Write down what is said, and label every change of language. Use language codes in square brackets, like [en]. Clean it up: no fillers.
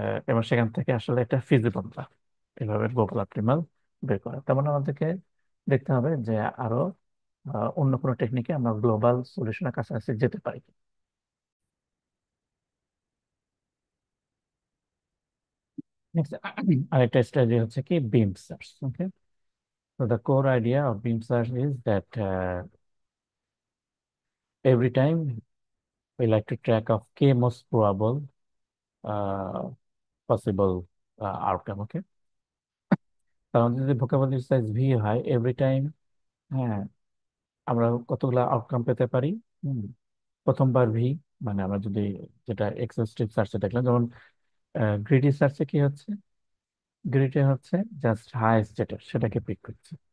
[bn] এবং সেখান থেকে আসলে এটা ফিজিবল না এভাবে গ্লোবাল অপটিমাল বের করা। তেমন আমাদেরকে দেখতে হবে যে আরো অন্য কোনো টেকনিকে আমরা গ্লোবাল সলিউশনের কাছাকাছি যেতে পারি। নেক্সট আরেকটা স্ট্র্যাটেজি হচ্ছে কি বিম সার্চ। [en] Okay, তো the core idea of beam search is that every time we like to track of k most probable uh, possible outcome. [bn] ওকে, কারণ যদি ভোকাবুলারি সাইজ ভি হয় এভরি টাইম, হ্যাঁ, আমরা কতগুলা আউটকাম পেতে পারি। হুম, প্রথমবার ভি, মানে আমরা যদি যেটা এক্সহাউস্টিভ সার্চে দেখলাম, যেমন গ্রিডি সার্চে কি হচ্ছে, গ্রিডে হচ্ছে জাস্ট হাইয়েস্ট যেটা সেটাকে পিক করছে।